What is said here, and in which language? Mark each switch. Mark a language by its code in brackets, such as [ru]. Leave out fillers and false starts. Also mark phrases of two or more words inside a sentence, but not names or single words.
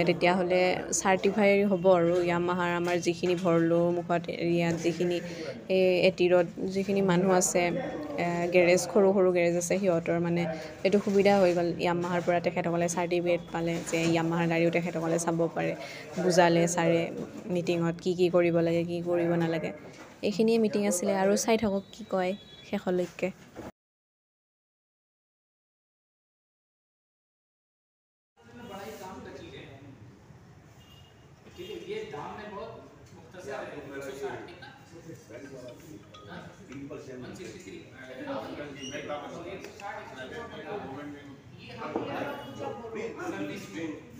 [as] তেতিয়াহ'লে চাৰ্টিফাই হ'ব আৰু য়ামাহাৰ আমাৰ যিখিনি ভৰলু মুখত এৰিয়াত যিখিনি এটিৰত যিখিনি মানুহ আছে গেৰেজ সৰু গেৰেজ আছে সিহঁতৰ মানে এইটো সুবিধা হৈ গ'ল য়ামাহাৰ পৰা তেখেতসকলে চাৰ্টিফিকেট পালে যে য়ামাহাৰ গাড়ীও তেখেতসকলে চাব পাৰে বুজালে ছাৰে মিটিঙত কি কৰিব লাগে কি কৰিব নালাগে এইখিনিয়ে মিটিং আছিলে আৰু চাই থাকক কি কয় শেষলৈকে [hi] ये दाम में बहुत मुख्तसर है 160 कितना 163 ये हम सर्विस में